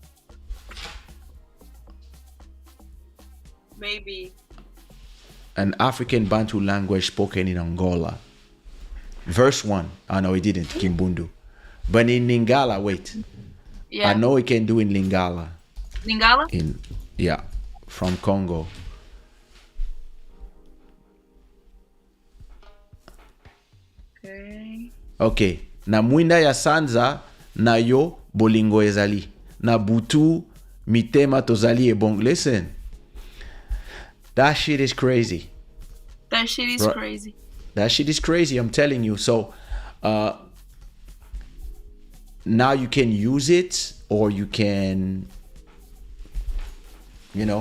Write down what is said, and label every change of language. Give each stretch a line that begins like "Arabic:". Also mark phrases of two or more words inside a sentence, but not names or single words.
English: Maybe. An African Bantu language spoken in Angola. Verse 1. Oh no, he didn't. Kimbundu. But in Lingala, wait. Yeah. I know he can do in Lingala. Lingala? Yeah, from Congo. Okay. Okay.
Lingala: Na mwinda ya sanza na yo bolingo ezali. Na butu mitema tozali ebong.
English: Listen. That shit is crazy. That shit is Right. crazy. That shit is crazy, I'm telling you. So now you can use it or you can, you know.